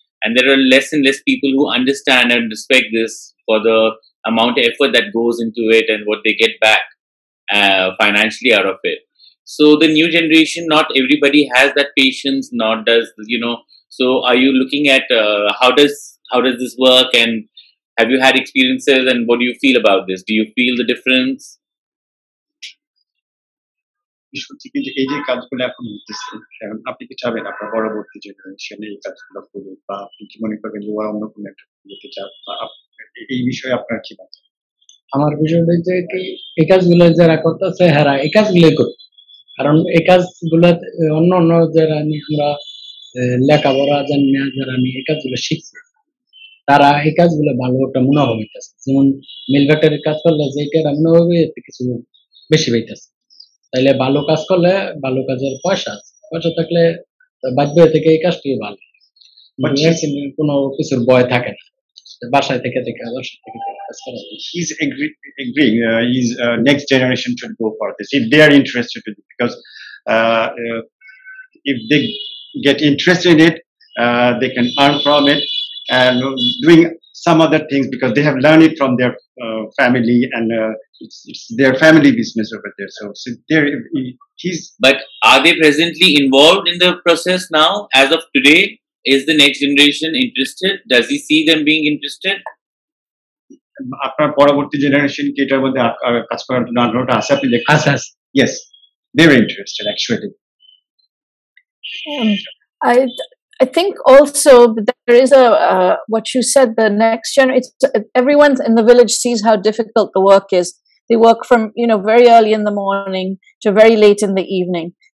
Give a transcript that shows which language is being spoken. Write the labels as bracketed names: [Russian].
[English] And there are less and less people who understand and respect this for the amount of effort that goes into it and what they get back financially out of it. So the new generation, not everybody has that patience, not does, so are you looking at how does this work, and have you had experiences, and what do you feel about this? Do you feel the difference? [Bangla] কিন্তু এই যে কাজগুলো এখন হচ্ছে, আপনি কি চাবেন আপনার পরবর্তী জেনারেশনে এই কাজগুলো করুক, বা আপনি কি মনে করবেন যে ওরা অন্য কোনো একটা যেতে চান, বা এই বিষয়ে আপনার কি মত? আমার বিষয়টা যে এই কাজগুলো যারা করতেছে হ্যাঁ এই কাজগুলোই করুক, কারণ এই কাজগুলো অন্য যারা আমরা লেখাপড়া জানি না, যারা এই কাজগুলো শিখছে তারা এই কাজগুলো ভালো একটা মুনাফা পাইতেছে। যেমন মিল ফ্যাক্টরির কাজ করলে যে এটা মুনাফা কিছু বেশি পাইতেছে, তাইলে ভালো কাজ করলে ভালো কাজের পয়সা থাকলে বাধ্য থেকে এই কাজটাই ভালো, কোনো কিছুর ভয় থাকে না, বাসায় থেকে কাজ করা যায়। [English] He's agreeing. His next generation should go for this if they are interested in it, because if they get interested in it, they can earn from it and doing some other things because they have learned it from their family, and it's their family business over there. So there, he's. But are they presently involved in the process now? As of today, is the next generation interested? Does he see them being interested? [Bangla] আপনার পরবর্তী generation কি এটার মধ্যে কাজ করার জন্য আগ্রহটা আছে আপনি দেখতে? [English] Yes, they're interested actually. I think also there is a what you said, the next generation. Everyone in the village sees how difficult the work is. They work from very early in the morning to very late in the evening.